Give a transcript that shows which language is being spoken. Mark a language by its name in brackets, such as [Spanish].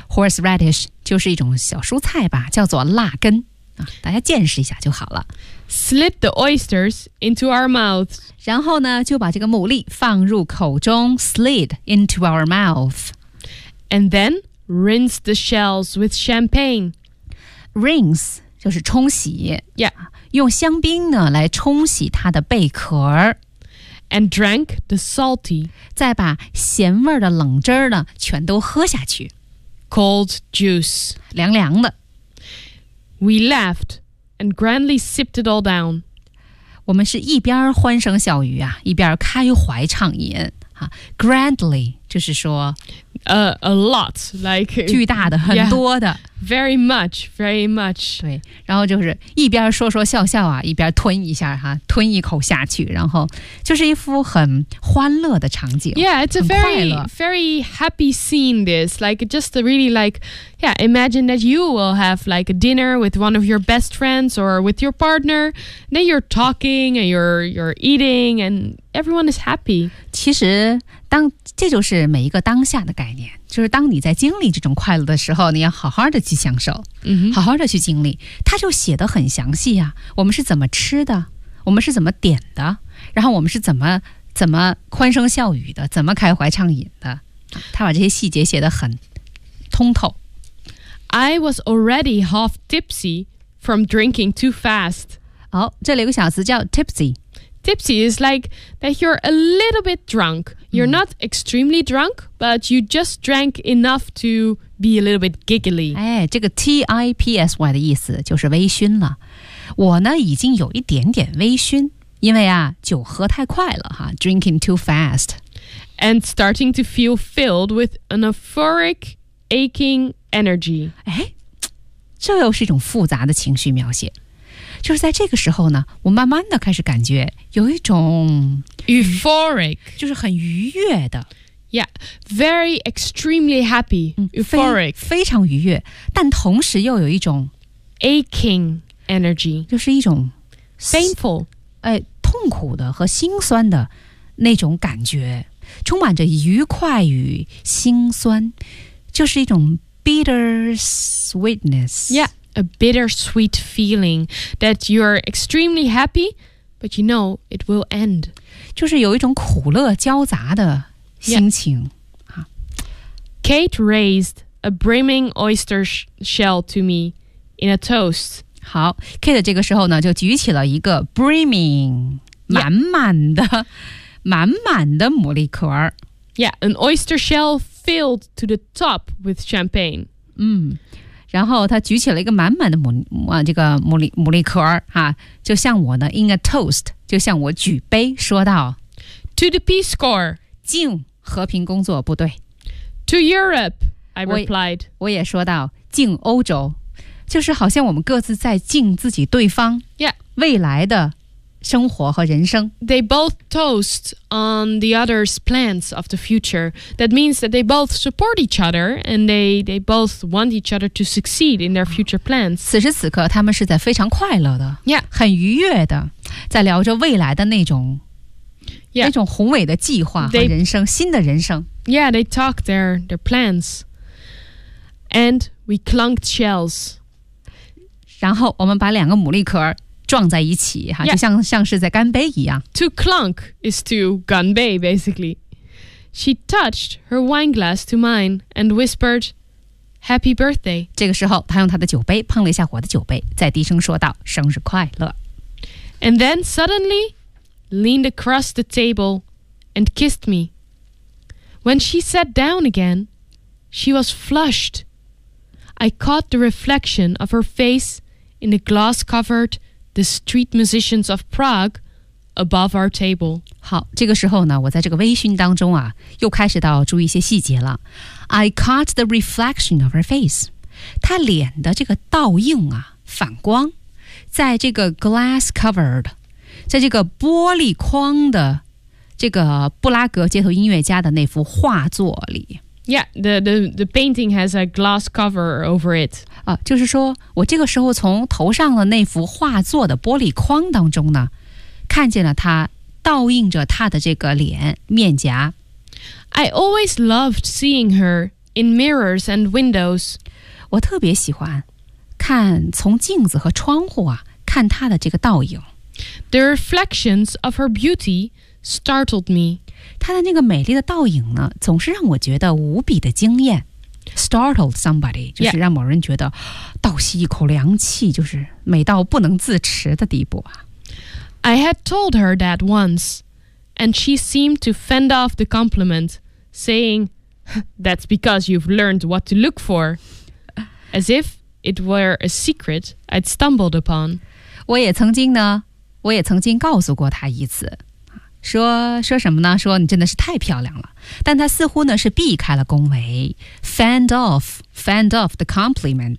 [Chinese] Horseradish 就是一种小蔬菜吧，叫做辣根。大家见识一下就好了。 [English] Slip the oysters into our mouths. [Chinese] 然后呢，就把这个牡蛎放入口中 ， [English] slid into our mouth. And then rinse the shells with champagne. [Chinese] Rinse 就是冲洗。 [English] Yeah. [Chinese] 用香槟呢来冲洗它的贝壳。 [English] And drank the salty. [Chinese] 再把咸味的冷汁呢全都喝下去。 [English] Cold juice. [Chinese] 凉凉的。 [English] We laughed and grandly sipped it all down. [Chinese] 我们是一边欢声笑语啊，一边开怀畅饮啊。 Grandly 就是说 [English] a lot, like [Chinese] 巨大的，很多的。 [English] Very much, very much. [Chinese] 对，然后就是一边说说笑笑啊，一边吞一下哈，吞一口下去，然后就是一副很欢乐的场景。 [English] Yeah, it's a very, very happy scene. This, like, just really like, yeah. Imagine that you will have like a dinner with one of your best friends or with your partner. Then you're talking and you're eating and everyone is happy. [Chinese] 其实这就是每一个当下的概念，就是当你在经历这种快乐的时候，你要好好的去享受，好好的去经历。他就写得很详细啊，我们是怎么吃的，我们是怎么点的，然后我们是怎么欢声笑语的，怎么开怀畅饮的。他把这些细节写得很通透。 [English] I was already half tipsy from drinking too fast. [Chinese] 好，这里有个小词叫 tipsy。 [English] Tipsy is like that you're a little bit drunk. You're not extremely drunk, but you just drank enough to be a little bit giggly. [Chinese] 哎，这个 T-I-P-S-Y 的意思就是微醺了。我呢已经有一点点微醺，因为啊酒喝太快了哈 ， [English] drinking too fast, and starting to feel filled with an euphoric, aching energy. [Chinese] 哎，这又是一种复杂的情绪描写。就是在这个时候呢，我慢慢的开始感觉有一种 [English] euphoric, [Chinese] 就是很愉悦的。 [English] Yeah, very extremely happy, euphoric, [Chinese] 非常愉悦，但同时又有一种 [English] aching energy, [Chinese] 就是一种 [English] painful, [Chinese] 哎，痛苦的和心酸的那种感觉，充满着愉快与心酸，就是一种 [English] bitter sweetness. Yeah. A bittersweet feeling that you're extremely happy, but you know it will end. [Chinese] 就是有一种苦乐交杂的心情。 [English] Yeah. Kate raised a brimming oyster shell to me in a toast. [Chinese] 好 ，Kate 这个时候呢就举起了一个 brimming 满满的、满满的牡蛎壳。 [English] Yeah, an oyster shell filled to the top with champagne. [Chinese] 嗯，然后他举起了一个满满的牡蛎壳哈，就像我呢 [English] in a toast， [Chinese] 就像我举杯说道 [English] ，To the Peace Corps， [Chinese] 敬和平工作部队 [English] ，To Europe， I replied， [Chinese] 我也说道，敬欧洲。就是好像我们各自在敬自己对方未来的生活和人生、 [English] yeah. They both toast on the other's plans of the future. That means that they both support each other and they both want each other to succeed in their future plans. [Chinese] 此时此刻他们是在非常快乐的、 [English] yeah. [Chinese] 很愉悦的在聊着未来的那种、 [English] yeah. [Chinese] 那种宏伟的计划和人生 新的人生 [English] Yeah, they talk their plans and we clunked shells. [Chinese] 然后我们把两个牡蛎壳撞在一起、 [English] yeah. [Chinese] 就 像是在干杯一样 [English] To clunk is to [Chinese] 干杯 [English] basically She touched her wine glass to mine and whispered Happy birthday [Chinese] 这个时候她用她的酒杯碰了一下我的酒杯再低声说道生日快乐 [English] And then suddenly leaned across the table and kissed me When she sat down again She was flushedI caught the reflection of her face in the glass-covered The Street Musicians of Prague above our table. [Chinese] 好，这个时候呢，我在这个微醺当中啊，又开始到注意一些细节了。 [English] I caught the reflection of her face. [Chinese] 她脸的这个倒映啊，反光，在这个 glass-covered， 在这个玻璃框的这个布拉格街头音乐家的那幅画作里。 [English] Yeah, the painting has a glass cover over it. [Chinese] 啊，就是说我这个时候从头上的那幅画作的玻璃框当中呢，看见了他倒映着他的这个脸面颊。 [English] I always loved seeing her in mirrors and windows. [Chinese] 我特别喜欢看从镜子和窗户啊看她的这个倒影。 [English] The reflections of her beauty startled me. [Chinese] 她的那个美丽的倒影呢，总是让我觉得无比的惊艳 ， [English] startled somebody， [Chinese] 就是让某人觉得倒吸一口凉气，就是美到不能自持的地步啊。 [English] I had told her that once, and she seemed to fend off the compliment, saying, "That's because you've learned what to look for," as if it were a secret I'd stumbled upon. [Chinese] 我也曾经呢，我也曾经告诉过她一次。说什么呢？说你真的是太漂亮了，但他似乎呢是避开了恭维 ， [English] fend off the compliment.